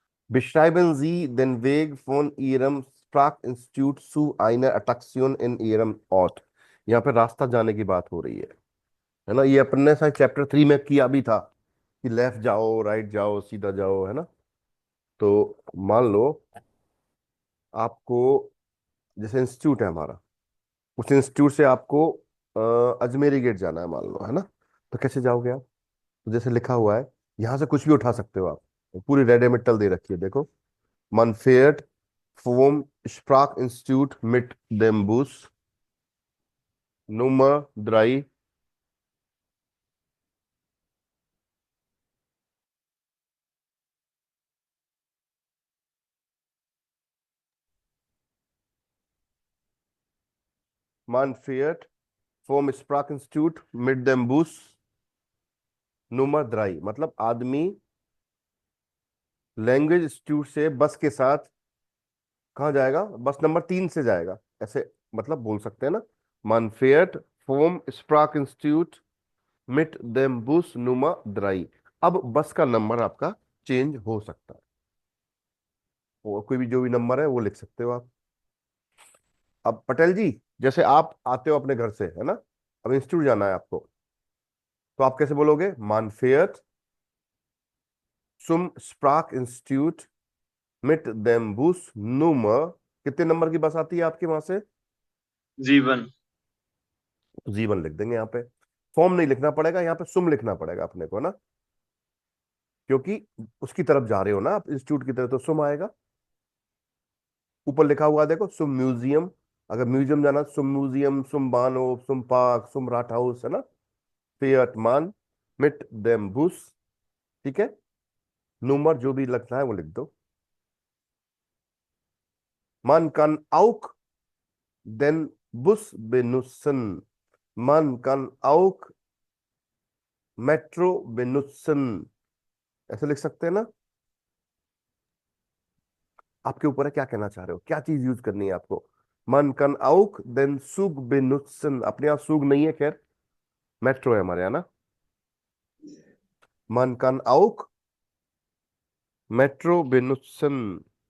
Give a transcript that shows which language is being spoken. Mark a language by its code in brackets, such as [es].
[de] Beschreiben Sie den Weg von Ihrem Sprachinstitut zu einer Attraktion in Ihrem Ort। [hi] यहाँ पे रास्ता जाने की बात हो रही है ना। ये अपन ने शायद चैप्टर 3 में किया भी था कि लेफ्ट जाओ, राइट जाओ, सीधा जाओ, है ना। तो मान लो आपको, जैसे इंस्टीट्यूट है हमारा, उस इंस्टीट्यूट से आपको अजमेरी गेट जाना है मान लो, है ना। तो कैसे जाओगे आप? तो जैसे लिखा हुआ है, यहाँ से कुछ भी उठा सकते हो आप। पूरी रेडिमेटल दे रखी है, देखो। [de] Man fährt vom Sprachinstitut mit dem Bus Nummer 3 Man fährt vom Sprachinstitut mit dem Bus Nummer 3, [hi] मतलब आदमी लैंग्वेज इंस्टीट्यूट से बस के साथ कहाँ जाएगा? बस नंबर 3 से जाएगा, ऐसे मतलब बोल सकते हैं ना। [de] Man fährt vom Sprachinstitut mit dem Bus Nummer 3। [hi] अब बस का नंबर आपका चेंज हो सकता है, और कोई भी जो भी नंबर है वो लिख सकते हो आप। अब पटेल जी, जैसे आप आते हो अपने घर से, है ना, अब इंस्टीट्यूट जाना है आपको, तो आप कैसे बोलोगे? [de] Man fährt zum Sprachinstitut mit dem Bus Nummer, [hi] कितने नंबर की बस आती है आपके वहां से? जीवन। तो जीवन लिख देंगे यहाँ पे। फॉर्म नहीं लिखना पड़ेगा, यहाँ पे सुम लिखना पड़ेगा अपने को ना, क्योंकि उसकी तरफ जा रहे हो ना आप, इंस्टीट्यूट की तरफ, तो सुम आएगा। ऊपर लिखा हुआ देखो, सुम म्यूजियम। अगर म्यूजियम जाना, सुम म्यूजियम, सुम बानो, सुम पार्क, सुम राट हाउस, है ना। फियट मान मिट देम बुस, ठीक है। नंबर जो भी लगता है वो लिख दो। [de] Man kann auch den Bus benutzen। Man kann auch Metro benutzen। [hi] ऐसे लिख सकते हैं ना। आपके ऊपर है, क्या कहना चाह रहे हो, क्या चीज यूज करनी है आपको। [de] Man kann auch den Zug benutzen, [hi] अपने आप सुग नहीं है, खैर मेट्रो है हमारे यहाँ ना। [de] Man kann auch Metro benutzen।